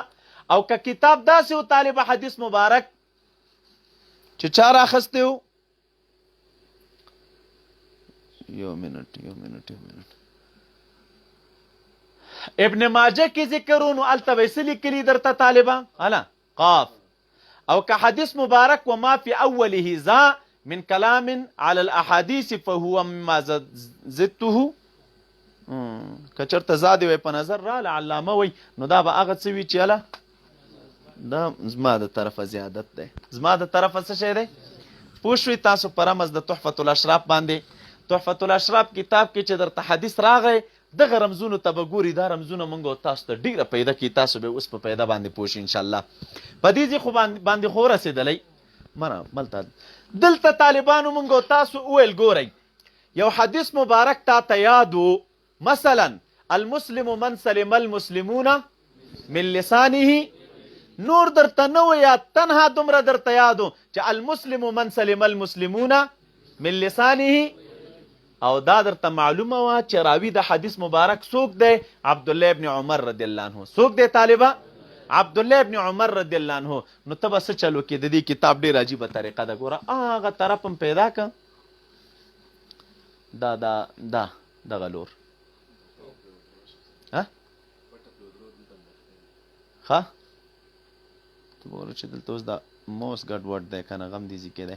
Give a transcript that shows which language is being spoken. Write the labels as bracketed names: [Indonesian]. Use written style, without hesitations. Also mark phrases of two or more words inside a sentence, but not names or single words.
[Pashto] او که کتاب داسې و طالبه حدیث مبارک چې چا راخستی و یو منټ ابن ماجه کې ذکر و نو هلته به څه لیکلي درته طالبه هله قاف. او که حدیث مبارک [Arabic] وما في اوله ذا من كلام على الاحاديث فهو مما زدته [Pashto] که چېرته زادې وی په نظر راله علامه وی نو دا به هغه څه وي چې هله دا زما د طرفه زیادت دی زما د طرفه څه شی دی پوه شوي تاسو په رمز د تحفة الاشراف باندې. تحفة الاشراف کتاب کې چې درته حدیث راغی دغه رمزونو ته به ګوري دا رمزونه مونږ او تاسو ته ډېره پیدا کړي تاسو به اوس په پیدا باندې پوه شئ انشاءالله. په دې ځای خو باندې خو رسېدلی ملته دلته طالبانو مونږ او تاسو وویل ګورئ یو حدیث مبارک تا ته یاد و مثلا [Arabic] المسلم من سلم المسلمون من لسانه [Pashto] نور درته نه و یاد تنها دومره درته یاد و چې [Arabic] المسلم من سلم المسلمون من لسانه [Pashto] او دا درته معلومه وه چې راوي د حدیث مبارک څوک دی عبدالله ابن عمر [Arabic] رضی الله عنه. [Pashto] څوک دی طالبه عبدالله ابن عمر [Arabic] رضی الله عنه. [Pashto] نو ته به څه چلو کې د دې کتاب ډېر عجیبه طریقه ده ګوره هغه طرف هم پیدا که دغه لور ښه ته ګوره چې دلته اوس دا موس ګډوډ دی که نه غم دې ځي کې دی.